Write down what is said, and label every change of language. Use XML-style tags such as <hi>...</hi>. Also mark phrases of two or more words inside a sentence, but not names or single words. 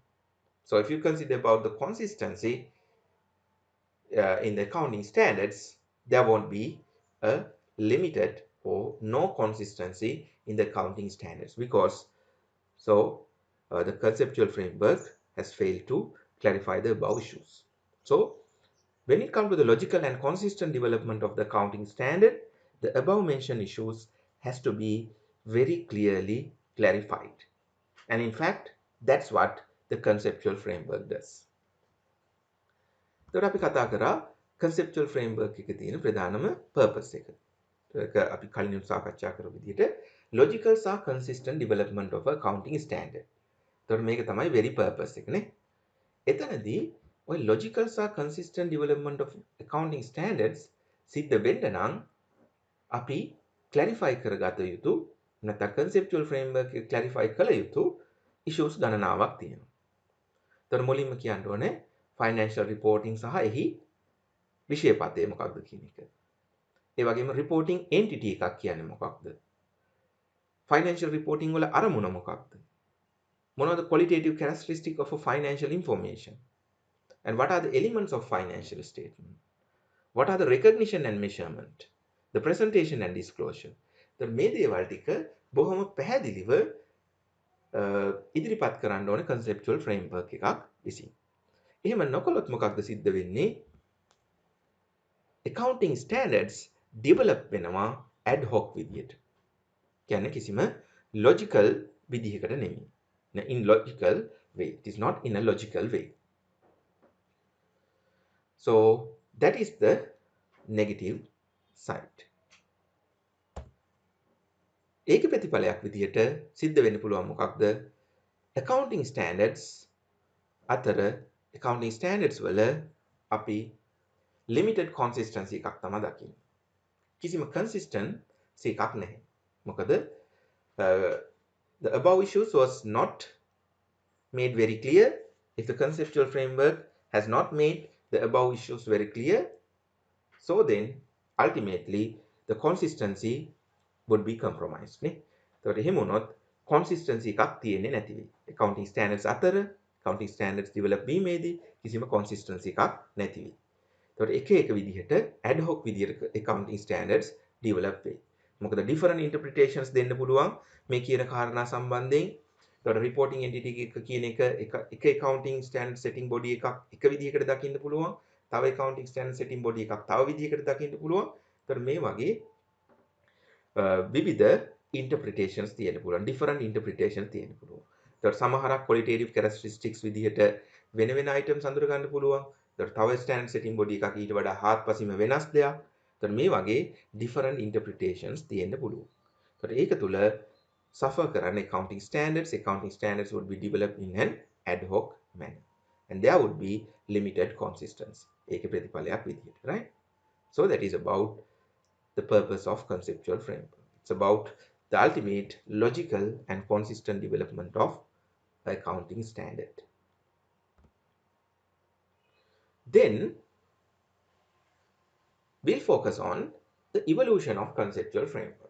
<en>So if you consider about the consistency in the accounting standards, there won't be a limited or no consistency in the accounting standards because the conceptual framework has failed to clarify the above issues. So when it comes to the logical and consistent development of the accounting standard, the above mentioned issues has to be very clearly clarified. And in fact, that's what the conceptual framework does.</en> <si>එතකොට අපි කතා කරා</si> <en>conceptual framework</en> <si>එකේ තියෙන ප්‍රධානම purpose එක. ඒක අපි කලින් සාකච්ඡා කරපු විදිහට logical සහ</si> <en>consistent development of accounting standard.</en> <si>එතකොට මේක තමයි</si> <en>very purpose</en> <si>එක නේ. එතනදී ඔය logical සහ</si> <en>consistent development of accounting standards</en> <si>සිද්ධ වෙන්න නම් අපි clarify කරගත යුතු නැත්නම්</si> <en>conceptual framework</en> <si>එක clarify කළ යුතු issues ගණනාවක් තියෙනවා. එතකොට මුලින්ම කියන්න ඕනේ</si> <en>financial reporting</en> <si>සහ එහි විෂයපතේ මොකක්ද කියන එක. ඒ වගේම</si> <en>reporting entity</en> <si>එකක් කියන්නේ මොකක්ද?</si> <en>financial reporting</en> <si>වල අරමුණ මොකක්ද?</si> <en>මොනවද qualitative characteristic of a financial information? And what are the elements of financial statement? What are the recognition and measurement? The presentation and disclosure.</en> <si>දැන් මේ දේවල් ටික බොහොම පැහැදිලිව ඉදිරිපත් කරන්න ඕනේ</si> <en>conceptual framework</en> <si>එකක් විසින්. එහෙම නොකළොත් මොකක්ද සිද්ධ වෙන්නේ?</si> <en>accounting standards develop</en> <si>වෙනවා</si> <en>ad hoc</en> <si>විදියට. කියන්නේ කිසිම logical විදිහකට නෙමෙයි.</si> <en>In logical way. It is not in a logical way. So that is the negative side.</en> <si>ඒක ප්‍රතිඵලයක් විදියට සිද්ධ වෙන්න පුළුවන් මොකක්ද?</si> <en>accounting standards</en> <si>අතර</si> <en>accounting standards</en> <si>වල අපි</si> <en>limited consistency</en> <si>එකක් තමයි දකින්නේ. කිසිම consistency එකක් නැහැ.</si> <en>මොකද the above issues was not made very clear. If the conceptual framework has not made the above issues very clear, so then ultimately the consistency would be compromised.</en> <si>නේ. එතකොට එහෙම වුණොත් consistency එකක් තියෙන්නේ නැති වෙයි.</si> <en>accounting standards</en> <si>අතර</si> <en>accounting standards develop</en> <si>වීමේදී කිසිම consistency එකක් නැති වෙයි. එතකොට එක එක විදිහට</si> <en>ad hoc</en> <si>විදිහට</si> <en>accounting standards develop</en> <si>වෙයි. මොකද</si> <en>different interpretations</en> <si>දෙන්න පුළුවන් මේ කියන කාරණා සම්බන්ධයෙන්. එතකොට</si> <en>reporting entity</en> <si>එක කියන එක</si> <en>accounting standard setting body</en> <si>එකක් එක විදිහකට දකින්න පුළුවන්. තව</si> <en>accounting standard setting body</en> <si>එකක් තව විදිහකට දකින්න පුළුවන්. එතකොට මේ වගේ විවිධ interpretations තියෙන්න පුළුවන්.</si> <en>different interpretations</en> <si>තියෙන්න පුළුවන්. එතකොට සමහරක්</si> <en>qualitative characteristics</en> <si>විදිහට වෙන වෙන items අඳුර ගන්න පුළුවන්. එතකොට තව</si> <en>standard setting body</en> <si>එකක් ඊට වඩා හාත්පසින්ම වෙනස් දෙයක්. එතකොට මේ වගේ</si> <en>different interpretations</en> <si>තියෙන්න පුළුවන්. එතකොට ඒක තුල</si> <en>suffer කරන්නේ accounting standards would be developed in an ad hoc manner and there would be limited consistency.</en> <si>ඒකේ ප්‍රතිඵලයක් විදිහට,</si> <en>right? So that is about the purpose of conceptual framework. It's about the ultimate logical and consistent development of accounting standard. Then we'll focus on the evolution of conceptual framework.</en>